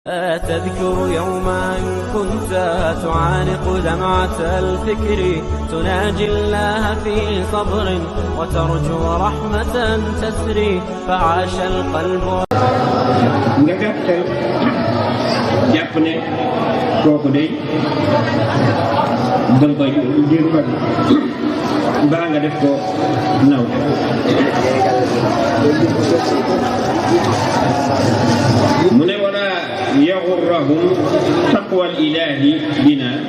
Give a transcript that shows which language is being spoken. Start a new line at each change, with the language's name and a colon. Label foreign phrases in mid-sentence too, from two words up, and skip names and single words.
Arabic: تذكر يوما كنت تعانق دمعة الفكر تناجي الله في صبر وترجو رحمة تسري فعاش القلب.
Wolof: nga gàttal jàpp ne kooku day danga koy jël ko baa nga def ko naw mu ne wala
Arabic: يغرهم تقوى الإله بنا